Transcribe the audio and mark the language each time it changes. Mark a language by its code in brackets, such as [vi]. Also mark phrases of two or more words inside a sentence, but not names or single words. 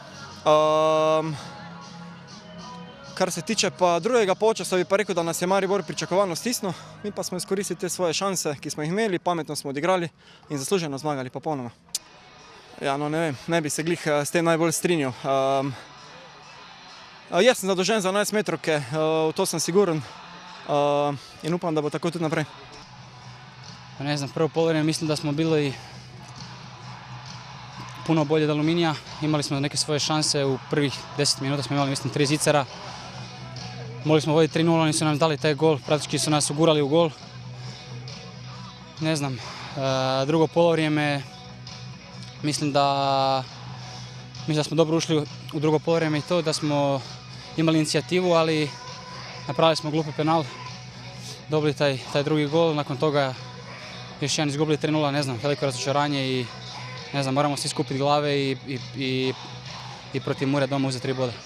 [sl] Kar se tiče pa drugega polčasa, bi pa rekel, da nas je Maribor pričakovano stisnil, mi pa smo izkoristili te svoje šanse, ki smo jih imeli, pametno smo odigrali in zasluženo zmagali popolnoma. Ja, no ne vem, ne bi se glih s tem najbolj strinjal. Jaz sem zadolžen za 11 metrovke, v to sem siguren in upam, da bo tako tudi naprej. [hr] Ne znam, prvo polovreme mislim da smo bili puno bolje od Aluminija. Imali smo neke svoje šanse, u prvih 10 minuta smo imali, mislim, 3 zicera. Mogli smo voditi 3-0, oni su nam dali taj gol, praktički su nas ugurali u gol. Ne znam, drugo polovrijeme, mislim da smo dobro ušli u drugo polovrijeme i to, da smo imali inicijativu, ali napravili smo glupi penal, dobili taj drugi gol, nakon toga još jedan izgubili 3-0, ne znam, veliko razočaranje i ne znam, moramo svi skupiti glave i protiv Mure doma uzeti 3 boda.